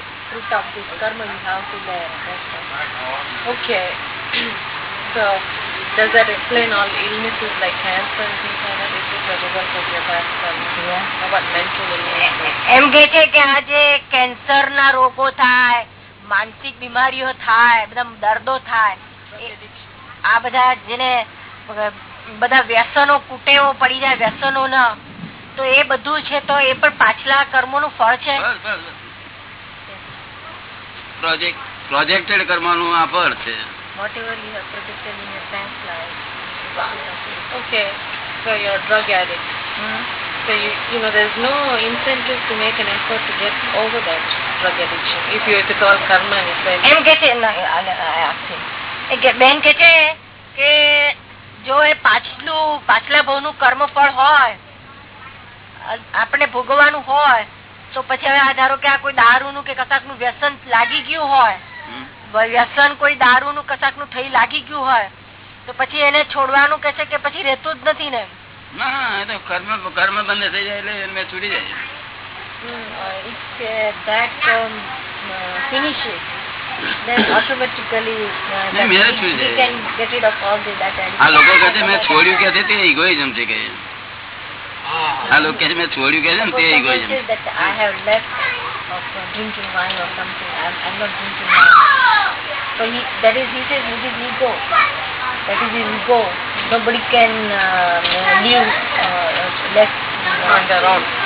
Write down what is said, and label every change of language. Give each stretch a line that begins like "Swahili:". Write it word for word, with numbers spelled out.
English: Fruit of this karma you have to bear. Okay. So, does that explain all illnesses like cancer and things like that? It is a result of your past karma. Yeah. About mental illness.
Gujarati: એમ કહે છે કે આજે cancer ના રોગો થાય, માનસિક બીમારીઓ થાય, બધા દર્દો થાય, આ બધા જેને બધા વ્યસનો કુટેવો પડી જાય, વ્યસનો ના, તો એ બધું છે, તો એ પણ પાછલા કર્મો નું ફળ છે. પ્રોજેક્ટ પ્રોજેક્ટેડ કરવાનું આ ફળ છે.
English: Whatever you have projected in your past life. Okay, so you're a drug addict. Hmm? So you you know there's no incentive to make an effort to get over that drug addiction. If you if it's all karma and it's
Gujarati: એમ કે છે ના આખી એ કે બેન કે છે કે જો એ પાછલું પાછલા ભવનું કર્મ ફળ હોય આપણે ભોગવવાનું હોય તો પછી હવે આ ધારો કે આ કોઈ દારૂ નું કે કશાક નું વ્યસન લાગી ગયું હોય, વ્યસન કોઈ દારૂ નું કશાક નું થઈ લાગી ગયું હોય તો પછી એને છોડવાનું કે છે કે પછી રહેતું જ નથી ને? ના, એ તો કર્મ કર્મ બંધ થઈ જાય એટલે એને છૂટી જાય.
English: If that finishes, then automatically you can get rid of all the that.
Gujarati: આ લોકો કહે છે મેં છોડ્યું કે છે તે ઇગોઇઝમ છે કે. આ લોકો કે મેં છોડ્યું કે છે ને તે egoism.
English: I have left of uh, drinking wine or something. I am not drinking wine. So he, that is he says it is ego. That is his ego. Nobody can uh, live uh, left on their own.